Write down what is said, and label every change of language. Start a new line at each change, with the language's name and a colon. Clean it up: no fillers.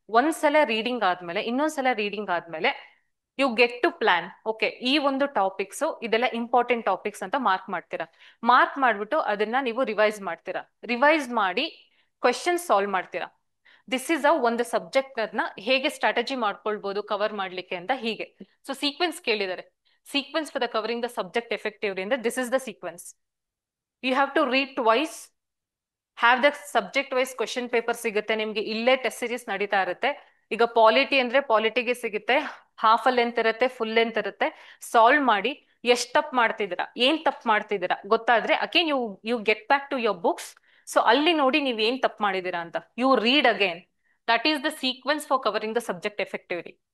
Kannada: ಒಂದ್ಸಲ ರೀಡಿಂಗ್ ಆದ್ಮೇಲೆ ಇನ್ನೊಂದ್ಸಲ ರೀಡಿಂಗ್ ಆದ್ಮೇಲೆ
English: You get to plan.
Kannada: Okay, ಈ ಒಂದು ಟಾಪಿಕ್ಸ್ ಇದೆಲ್ಲ ಇಂಪಾರ್ಟೆಂಟ್ ಟಾಪಿಕ್ಸ್ ಅಂತ ಮಾರ್ಕ್ ಮಾಡ್ತೀರಾ. ಮಾರ್ಕ್ ಮಾಡ್ಬಿಟ್ಟು ಅದನ್ನ ನೀವು ರಿವೈಸ್ ಮಾಡ್ತೀರಾ. ರಿವೈಸ್ ಮಾಡಿ ಕ್ವೆಶನ್ ಸಾಲ್ವ್ ಮಾಡ್ತೀರಾ. ದಿಸ್ ಇಸ್ ಒಂದು ಸಬ್ಜೆಕ್ಟ್ ಅದನ್ನ ಹೇಗೆ ಸ್ಟ್ರಾಟಜಿ ಮಾಡ್ಕೊಳ್ಬಹುದು ಕವರ್ ಮಾಡ್ಲಿಕ್ಕೆ ಅಂತ. ಹೀಗೆ ಸೊ ಸೀಕ್ವೆನ್ಸ್ ಕೇಳಿದ್ದಾರೆ,
English: sequence for the covering the subject effectively. And this is the sequence. You have to read twice, have the subject wise question paper
Kannada: ಸಿಗುತ್ತೆ ನಿಮ್ಗೆ. ಇಲ್ಲೇ ಟೆಸ್ಟ್ ಸೀರೀಸ್ ನಡೀತಾ ಇರುತ್ತೆ. ಈಗ ಪಾಲಿಟಿ ಅಂದ್ರೆ ಪಾಲಿಟಿಗೆ ಸಿಗುತ್ತೆ, ಹಾಫ್ ಲೆಂತ್ ಇರುತ್ತೆ, ಫುಲ್ ಲೆಂತ್ ಇರುತ್ತೆ. ಸಾಲ್ವ್ ಮಾಡಿ ಎಷ್ಟ್ ತಪ್ಪು ಮಾಡ್ತಿದ್ದೀರಾ, ಏನ್ ತಪ್ಪು ಮಾಡ್ತಿದ್ದೀರಾ ಗೊತ್ತಾದ್ರೆ
English: Again you get back to your books. So
Kannada: ಅಲ್ಲಿ ನೋಡಿ ನೀವ್ ಏನ್ ತಪ್ಪು ಮಾಡಿದೀರಾ ಅಂತ
English: You read again. That is the sequence for covering the subject effectively.